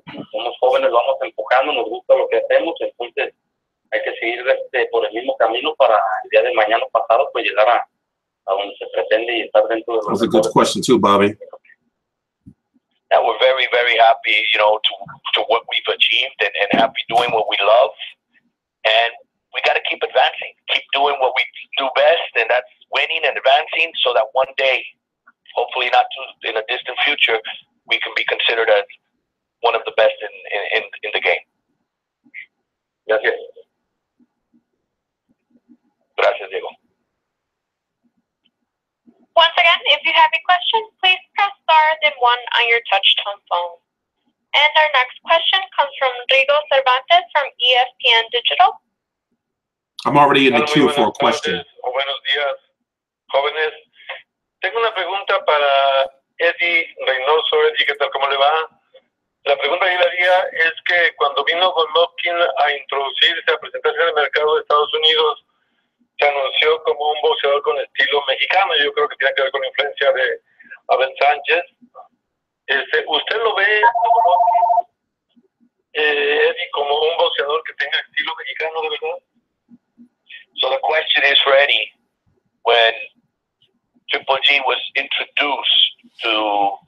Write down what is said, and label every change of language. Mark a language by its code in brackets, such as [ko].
[es] Somos jóvenes, vamos empujando, nos gusta lo que hacemos, entonces hay que seguir por el mismo camino para el día de mañana pasado pues llegar a donde se pretende y estar dentro de los... [en] That's a good question too, Bobby. And we're very, very happy, you know, to what we've achieved and happy doing what we love. And we got to keep advancing, keep doing what we do best, and that's winning and advancing so that one day, hopefully not too in a distant future, we can be considered as one of the best in the game. [es] Gracias. Gracias, Diego. [en] Once again, if you have a question, please press star then 1 on your touch-tone phone. And our next question comes from Rigo Cervantes from ESPN Digital. I'm already in the queue for a question. [es] Buenos días, jóvenes. Tengo una pregunta para Eddy Reynoso. Eddy, ¿qué tal? ¿Cómo le va? La pregunta que yo le haría es que cuando vino Golovkin a introducirse, a presentarse en el mercado de Estados Unidos, se anunció como un boxeador con estilo mexicano. Yo creo que tiene que ver con la influencia de Abel Sanchez. ¿Usted lo ve, Eddy, como un boxeador que tenga estilo mexicano de verdad? [en] So the question is for Eddy, when Triple G was introduced to